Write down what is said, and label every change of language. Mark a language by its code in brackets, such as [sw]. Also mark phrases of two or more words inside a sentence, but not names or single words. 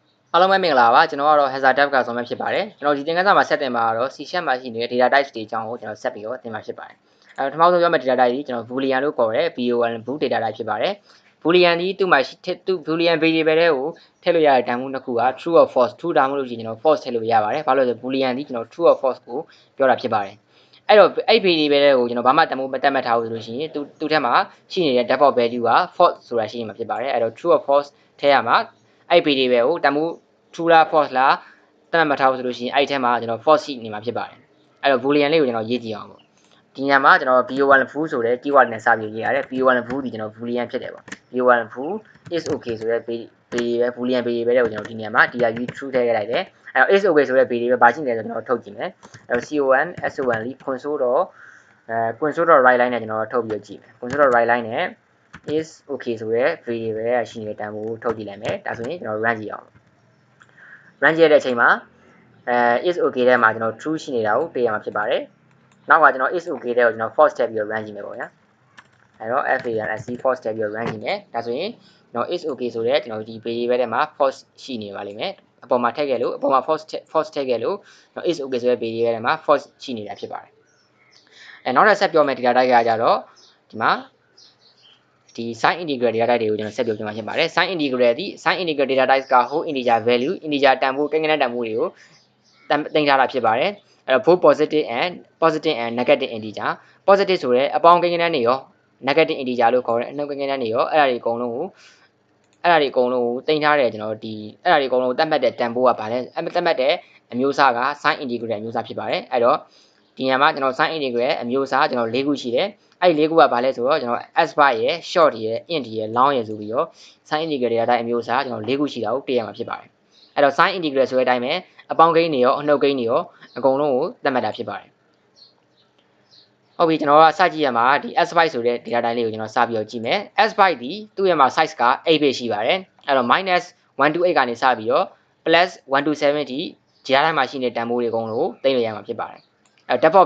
[my] အားလုံးပဲမင်္ဂလာပါကျွန်တော်ကတော့ [en] hazard tab [my] ကဆောင်မဲ့ဖြစ်ပါတယ်ကျွန်တော်ဒီသင်ခန်းစာမှာဆက်တင်မှာကတော့ C# မှာရှိနေတဲ့ [en] data types [my] တွေအကြောင်းကိုကျွန်တော်ဆက်ပြီးတော့သင်မှာဖြစ်ပါတယ်ပထမဆုံးပြောမယ့် [en] data type [my] ကြီးကျွန်တော် boolean လို့ခေါ်တဲ့ [en] boolean bool data type [my] ဖြစ်ပါတယ် boolean ဒီသူ့မှာသူ [en] boolean variable [my] တွေကိုထည့်လို့ရတဲ့တန်ဖိုးနှစ်ခုက [en] true or false true [my] ဒါမှမဟုတ်ကျွန်တော် false ထည့်လို့ရပါတယ်ဘာလို့လဲဆို boolean ဒီကျွန်တော် [en] true or false [my] ကိုပြောတာဖြစ်ပါတယ်အဲ့တော့အဲ့ variable တွေကိုကျွန်တော်ဘာမှတန်ဖိုးမတက်မှတ်ထားဘူးဆိုလို့ရှိရင်သူ့ ထက်မှာရှိနေတဲ့ [en] default value [my] က false ဆိုတာရှိနေမှာဖြစ်ပါတယ်အဲ့တော့ [en] true or false [my] ထည့်ရမှာအဲ့ variable ကိုတန်ဖိုး true လား false လားတတ်မှတ်ထားဖို့ဆိုလို့ရှိရင် အဲ့ဒီထဲမှာကျွန်တော် false ရှိနေမှာဖြစ်ပါတယ်အဲ့တော့ boolean လေးကိုကျွန်တော်ရေးကြည့်အောင်ပေါ့ဒီညမှာကျွန်တော် [en] bo1 bool [my] ဆိုတဲ့ keyword နဲ့စပြီးရေးရတယ် [en] bo1 bool [my] ဒီကျွန်တော် boolean ဖြစ်တယ်ပေါ့ [en] bo1 bool is okay [my] ဆိုတဲ့ [en] variable boolean variable [my] တွေကိုကျွန်တော်ဒီညမှာ [en] dir true [my] ထည့်ခဲ့လိုက်တယ်အဲ့တော့ [en] is okay [my] ဆိုတဲ့ variable ဘာရှိနေလဲဆိုတော့ကျွန်တော်ထုတ်ကြည့်မယ်အဲ့တော့ [en] con son [my] လေး [en] console.right line [my] နဲ့ကျွန်တော်ထုတ်ပြီးတော့ကြည့်မယ် [en] console.right line [my] နဲ့ [en] is okay [my] ဆိုတဲ့ variable ရရှိနေတဲ့တန်ဖိုးထုတ်ကြည့်လိုက်မယ်ဒါဆိုရင်ကျွန်တော် run ကြည့်အောင် run ကြည့်တဲ့အချိန်မှာ [en] is okay [my] ထဲမှာကျွန်တော် true ရှိနေတာကိုတွေ့ရမှာဖြစ်ပါတယ်နောက်ကကျွန်တော် [en] is okay [my] တဲ့ကိုကျွန်တော် false ထည့်ပြီးတော့ run ကြည့်မယ်ပေါ့ဗျာအဲ့တော့ [en] false false [my] ထည့်ပြီးတော့ run ကြည့်မယ်ဒါဆိုရင်ကျွန်တော် [en] is okay [my] ဆိုတဲ့ကျွန်တော်ဒီ variable ထဲမှာ false ရှိနေပါလိမ့်မယ်အပေါ်မှာထည့်ခဲ့လို့အပေါ်မှာ false ထည့်ခဲ့လို့ကျွန်တော် [en] is okay [my] ဆိုတဲ့ variable ထဲမှာ false ရှိနေတာဖြစ်ပါတယ်နောက်ထပ်ဆက်ပြောမယ့် [en] data type [my] ကကြတော့ဒီမှာဒီ [en] sign integer data type [my] တွေကိုကျွန်တော်ဆက်ပြောပြမှာဖြစ်ပါတယ် [en] sign integer data type [my] က [en] whole integer value integer [my] တန်ဖိုးကိန်းဂဏန်းတန်ဖိုးတွေကိုတင်ထားတာဖြစ်ပါတယ်အဲ့တော့ [en] both positive and negative integer positive [my] ဆိုရဲအပေါင်းကိန်းဂဏန်းတွေရော [en] negative integer [my] လို့ခေါ်တဲ့အနှုတ်ကိန်းဂဏန်းတွေရောအဲ့ဒါတွေအကုန်လုံးကိုတင်ထားတယ်ကျွန်တော်ဒီအဲ့ဒါတွေအကုန်လုံးတတ်မှတ်တဲ့တန်ဖိုးကဗာလဲတတ်မှတ်တဲ့အမျိုးအစားက [en] sign integer [my] အမျိုးအစားဖြစ်ပါတယ်အဲ့တော့ဒီညမှာကျွန်တော် [en] sign integer [my] အမျိုးအစားကျွန်တော်၄ခုရှိတယ်အဲ့ဒီ၄ခုကဗာလဲဆိုတော့ကျွန်တော် [en] s byte [my] ရယ် short ရယ် int ရယ် long ရယ်ဆိုပြီးတော့ [en] sign integer data type [my] အမျိုးအစားကျွန်တော်၄ခုရှိတာကိုတွေ့ရမှာဖြစ်ပါတယ်အဲ့တော့ sign integer ဆိုတဲ့အတိုင်းပဲအပေါင်းကိန်းတွေရောအနှုတ်ကိန်းတွေရောအကုန်လုံးကိုသတ်မှတ်တာဖြစ်ပါတယ်ဟုတ်ပြီကျွန်တော်ကစကြည့်ရမှာဒီ [en] s byte [my] ဆိုတဲ့ [en] data type [my] လေးကိုကျွန်တော်စပြီးတော့ကြည့်မယ် [en] s byte [my] ဒီသူ့ ရဲ့မှာ size က8 bit ရှိပါတယ်အဲ့တော့ -128 ကနေစပြီးတော့ +127 ထိကြားတိုင်းမှာရှိနေတဲ့တန်ဖိုးတွေအကုန်လုံးကိုသိမ်းလို့ရမှာဖြစ်ပါတယ်အဲ့ default